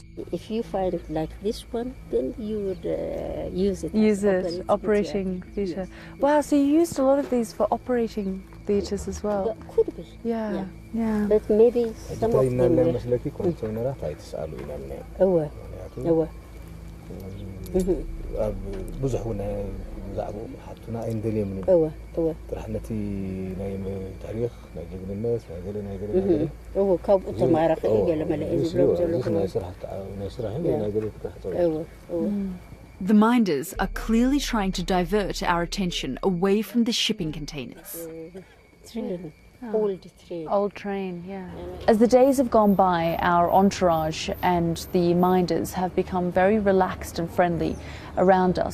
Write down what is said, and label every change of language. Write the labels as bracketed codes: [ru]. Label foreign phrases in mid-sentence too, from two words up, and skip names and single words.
[en] If you find it like this one, then you would use it. Use it, operating theatre. Wow, so you used a lot of these for operating theatres as well? But could be. Yeah, yeah. But maybe some of them were... [ti] ብዙሕ እውን ብዛዕባ ሓቱና ኣይንደልዮም ጥራሕ ነቲ ናይ ታሪክ ናይ ጅግንነት ናይ ገለ ናይ ገለ ካብኡ ተማሃረ ኸ ገለ መለአ ዝብሎም ዘለኹ ናይ ስራሕ ናይ ገለ [en] The minders are clearly trying to divert our attention away from the shipping containers. Old train, yeah. As the days have gone by, our entourage and the minders have become very relaxed and friendly around us.